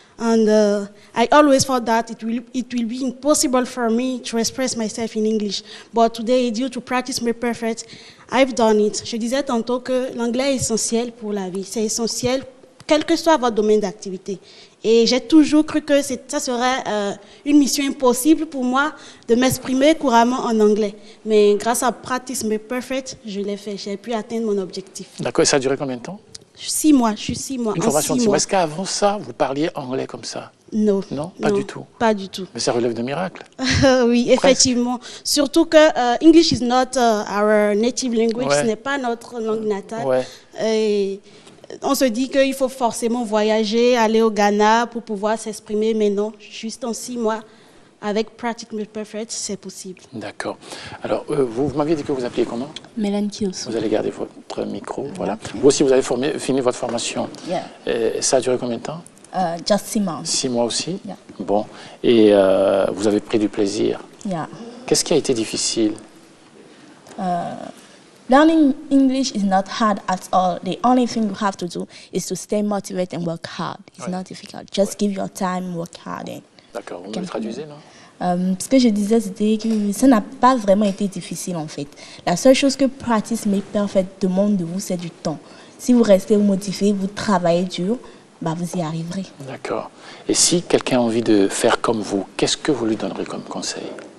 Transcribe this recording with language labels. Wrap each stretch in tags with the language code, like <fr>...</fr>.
<en>And I always thought that it will be impossible for me to express myself in English. But today, due to Practice Make Perfect, I've done it.</en> <fr>Je disais tantôt que l'anglais est essentiel pour la vie. C'est essentiel, quel que soit votre domaine d'activité. Et j'ai toujours cru que ça serait une mission impossible pour moi de m'exprimer couramment en anglais. Mais grâce à Practice Make Perfect, je l'ai fait. J'ai pu atteindre mon objectif. D'accord, et ça a duré combien de temps? 6 mois, je suis 6 mois. Une formation de 6 mois. Est-ce qu'avant ça, vous parliez anglais comme ça? Non. Non, pas du tout. Pas du tout. Mais ça relève de miracles. Oui, effectivement. Surtout que</fr> <en>English is not our native language,</en> <fr>Ouais. ce n'est pas notre langue natale. Ouais. Et on se dit qu'il faut forcément voyager, aller au Ghana pour pouvoir s'exprimer, mais non, juste en 6 mois, avec Practice Make Perfect, c'est possible. D'accord. Alors, vous m'aviez dit que vous appeliez comment? Melan Kiosu. Vous allez garder votre micro, voilà. Vous aussi, vous avez fini votre formation.</fr> <en>Yeah.</en> <fr>Et ça a duré combien de temps?</fr> <en>Just 6 months.</en> <fr>6 mois aussi?</fr> <en>Yeah.</en> <fr>Bon. Et vous avez pris du plaisir.</fr> <en>Yeah.</en> <fr>Qu'est-ce qui a été difficile?</fr> <en>Learning English is not hard at all. The only thing you have to do is to stay motivated and work hard. It's not difficult. Just give your time, work hard.</en> <fr>D'accord. Vous me le traduisez, non? Ce que je disais, c'était que ça n'a pas vraiment été difficile en fait. La seule chose que Practice Make Perfect demande de vous, c'est du temps. Si vous restez motivé, vous travaillez dur, bah vous y arriverez. D'accord. Et si quelqu'un a envie de faire comme vous, qu'est-ce que vous lui donnerez comme conseil?</fr>